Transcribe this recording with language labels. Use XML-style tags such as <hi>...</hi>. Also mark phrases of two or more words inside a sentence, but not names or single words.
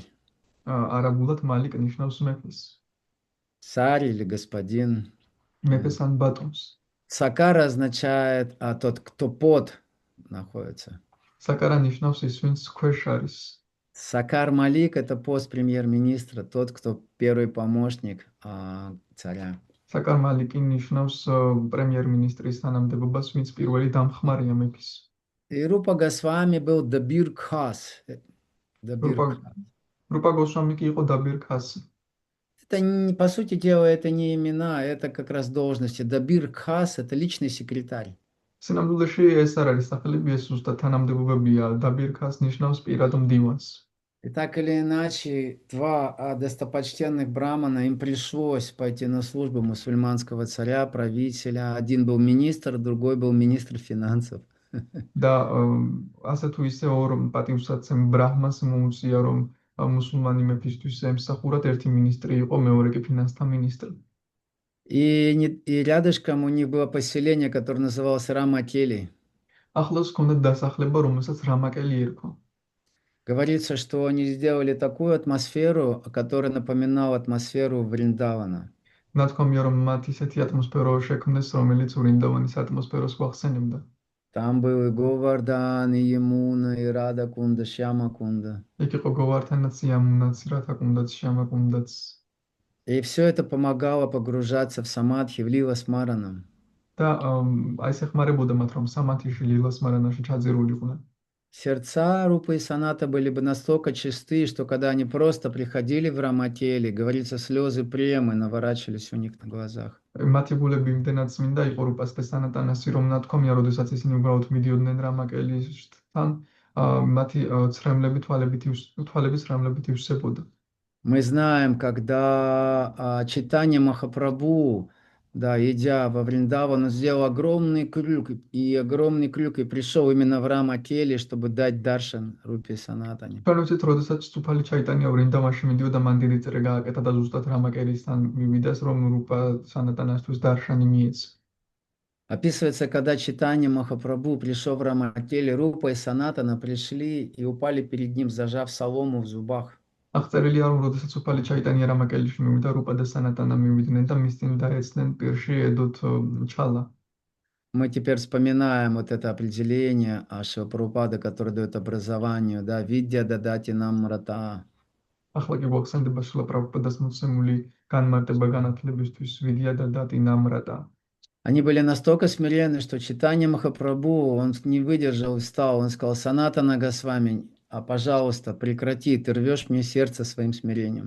<ka>არაბულად მალიკ ნიშნავს მეფეს.</ka> <ru>Царь или господин.</ru> <ka>მეფეს ან ბატონს.</ka> <ru>Сакар означает тот, кто под находится.</ru> <ka>საკარა ნიშნავს ის ვინც ქვეშ არის.</ka> <ru>Сакар Малик это пост премьер-министра, тот, кто первый помощник царя.</ru> <ka>საკარ მალიკი ნიშნავს პრემიერ-მინისტრის თანამდებობას, ვინც პირველი დამხმარია მეფის.</ka> <ru>И Рупа Госвами был Дабир Khas.</ru> <ka>რუპა გოსვამი კი იყო დაბირ ქასი.</ka> <ru>Это, по сути дела, это не имена, это как раз должности. Дабир Khas это личный секретарь.</ru> <ka>სინამდვილეში ეს არ არის სახელები, ეს ზუსტად თანამდებობებია. დაბირ ქას ნიშნავს პირად მდივანს.</ka> <ru>И так или иначе, два достопочтенных брамана, им пришлось пойти на службу мусульманского царя, правителя. Один был министр, другой был министр финансов.</ru> <ka>და ასე თუ ისე ორ პატივსაცემ ბრაჰმას მოუწია რომ მუსულმანი მეფისთვის ემსახურათ, ერთი მინისტრი იყო, მეორე კი ფინანსთა მინისტრი.</ka> <ru>И рядышком у них было поселение, которое называлось Рамакели.</ru> <ka>ახლოს ჰქონდათ დასახლება, რომელსაც რამაკელი ერქვა.</ka> <ru>Говорится, что они сделали такую атмосферу, которая напоминала атмосферу Вриндавана.</ru> <ka>ნათქვამია, რომ მათ ისეთი ატმოსფერო შექმნეს, რომელიც ვრინდავანის ატმოსფეროს გვახსენებდა.</ka> <ru>Там был и Говардан, и Емуна, и Рада Кунда, Шьяма Кунда.</ru> <ka>იქ იყო გოვართანაც, იამუნაც, რათაკუნდაც, შამაკუნდაც.</ka> <ru>И все это помогало погружаться в самадхи, в лила с Мараном.</ru> <ka>და აი ეს ეხმარებოდა მათ, რომ სამათიში ლილას მარანაში ჩაძირულიყვნენ.</ka> <ru>Сердца Рупы и Саната были бы настолько чисты, что когда они просто приходили в Раматели, говорится, слезы премы наворачивались у них на глазах.</ru> <ka>მათი გულები იმდენად წმინდა იყო რუპას და სანატანასი, რომ ნათქვამია, როდესაც ისინი уბრალოდ მიდიოდნენ რამაკელისთან, მათი თვალები ცრემლებით ივსებოდა.</ka> <ru>Мы знаем, когда Чайтанья Махапрабху, да, идя во Вриндаван, он сделал огромный крюк, и пришел именно в Рамакели, чтобы дать даршан Рупе Санатане.</ru> <ka>ჩვენ ვიცით, როდესაც წუფალი ჩაიტანია ვრინდავანში მიდიოდა, მან დიდი წრე გააკეთა და ზუსტად რამაკელისთან მივიდეს, რომ რუპა სანატანასთვის დარშანი მიეცა.</ka> <ru>Описывается, когда Чайтанья Махапрабху пришел в Рамакели, Рупа и Санатана пришли и упали перед ним, зажав солому в зубах.</ru> <ka>აღწერილია, რომ როდესაც წუფალი ჩაიტანია რამაკელიში მივიდა, რუპა და სანატანა მივიდნენ და მის წინ დაეცნენ პირში ედოთ ჩალა.</ka> <ru>Мы теперь вспоминаем вот это определение Шрила Прабхупады, который дает образованию, да,</ru> <sa>विद्या ददाति नम्रताम्.</sa> <ka>ახლა კი გვახსენდება შრილა პრაბჰუპადას მოცემული განმარტება განათლებისთვის</ka> <sa>विद्या ददाति नम्रताम्.</sa> <ru>Они были настолько смиренны, что Чайтанья Махапрабху, он не выдержал и встал, он сказал: Санатана Госвами, пожалуйста, прекрати, ты рвешь мне сердце своим смирением.</ru>